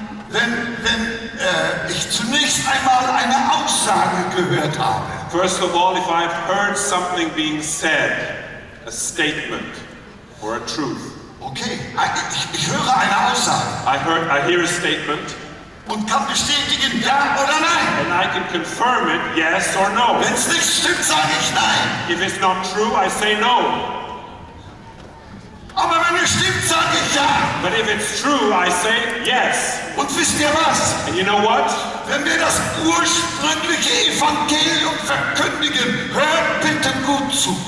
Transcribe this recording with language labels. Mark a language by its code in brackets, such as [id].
[de] wenn ich zunächst einmal eine Aussage gehört habe. [en] first of all, if I've heard something being said, a statement or a truth. [de] Okay, ich höre eine Aussage [en] I hear a statement [de] und kann bestätigen, ja oder nein. [en] and I can confirm it, yes or no. [de] Wenn es nicht stimmt, sage ich nein. [en] If it's not true, I say no. [de] Aber wenn es stimmt, sage ich ja. [en] But if it's true, I say yes. [de] Und wisst ihr was? [en] And you know what? [de] Wenn wir das ursprüngliche Evangelium verkündigen, hört bitte gut zu.